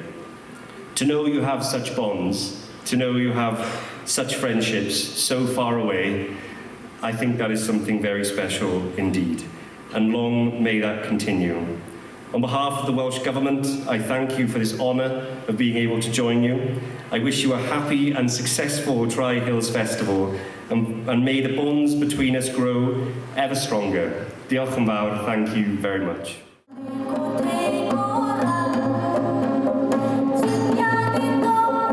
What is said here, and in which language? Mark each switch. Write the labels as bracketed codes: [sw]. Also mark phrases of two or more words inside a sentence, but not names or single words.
[en] To know you have such bonds, to know you have such friendships so far away, I think that is something very special indeed. And long may that continue. On behalf of the Welsh Government, I thank you for this honour of being able to join you. I wish you a happy and successful Try Hills Festival, and may the bonds between us grow ever stronger. [cy] Diolch yn fawr, [en] thank you very much. Go